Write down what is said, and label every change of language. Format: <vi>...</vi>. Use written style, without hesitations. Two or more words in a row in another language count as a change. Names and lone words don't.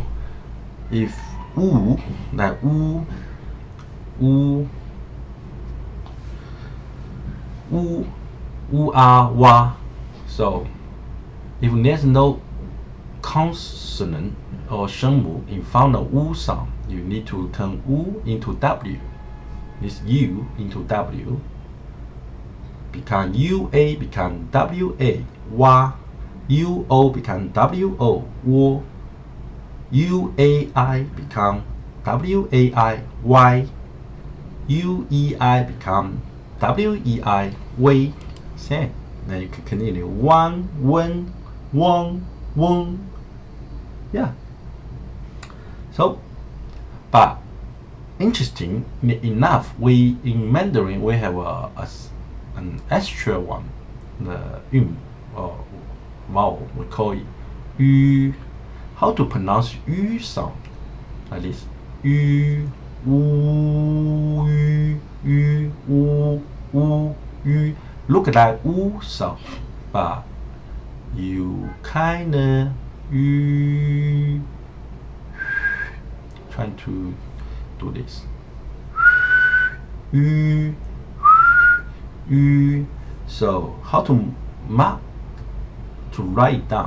<en>If u like u ah wa, so if there's no consonant or 声母 in front of u sound, you need to turn u into w. This u into w. Become ua, become wa, wa. Uo become wo, wo. Uai become wai, y. Uei become wei, wei. Same. Then you can continue. Wan, wen, wong, wong. Yeah. So, but interesting enough, we in Mandarin we have an extra one, the or vowel. We call it yu. How to pronounce yu sound? Like this. Yu, wu, yu, wu, yu. Look at that u sound, but you kinda trying to do this. So how to mark, to write down?</en>